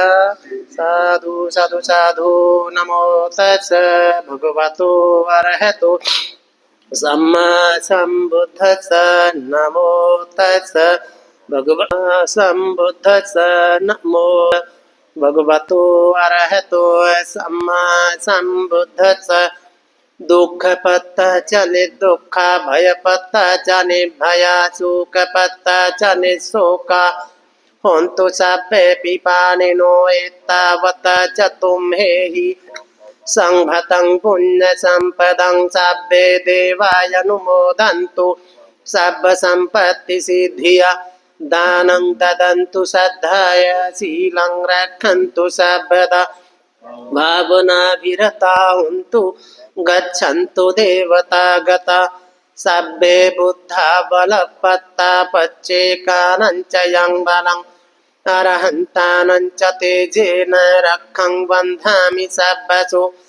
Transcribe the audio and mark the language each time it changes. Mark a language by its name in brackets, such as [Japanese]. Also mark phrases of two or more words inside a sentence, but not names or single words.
[Pali] साधु साधु साधु नमो तस् भगवतो अरहतो सम्मा संबुद्धस्स नमो तस् भगवतो संबुद्धस्स नमो भगवतो अरहतो सम्मा संबुद्धस्स दुख पत्ता चले दुखा भय पत्ता जाने भया सुख पत्ता जाने शोका होन्तु सब्बे पिपानिनो एतावत् च तुम्हेहि संभतं पुण्य संपदं सब्बे देवायनुमोदन्तु सब संपत्ति सिद्धिया दानं ददन्तु श्रद्धाय शीलं रक्षन्तु सर्वदा भावना विरता हुन्तु गच्छन्तु देवता गता सब्बे बुद्धा बलपत्ता पच्चेकानं च यं बलं अरहन्तानं च तेजेन रक्षं बन्धामि सर्वसु